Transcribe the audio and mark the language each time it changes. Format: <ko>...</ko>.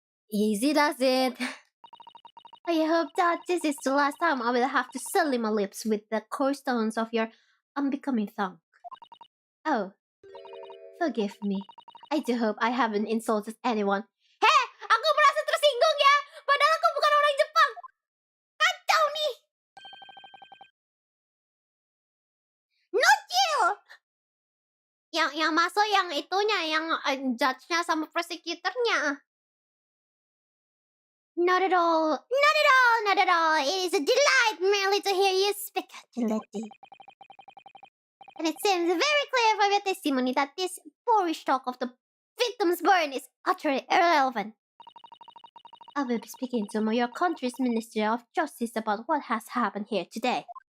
<en>Easy does it. I hope that this is the last time I will have to sully my lips with the coarse tones of your unbecoming tongue. Oh, forgive me. I do hope I haven't insulted anyone.</en> <id>Heh, aku merasa tersinggung ya, padahal aku bukan orang Jepang. Kacau nih.</id> <en>No chill.</en> <id>Yang masuk yang itunya, yang judge-nya sama prosecutornya.</id> <en>Not at all. Not at all. Not at all. It is a delight merely to hear you speak, Gillette. And it seems very clear from your testimony that this boorish talk of the victim's burn is utterly irrelevant. I will be speaking to your country's Ministry of Justice about what has happened here today.</en>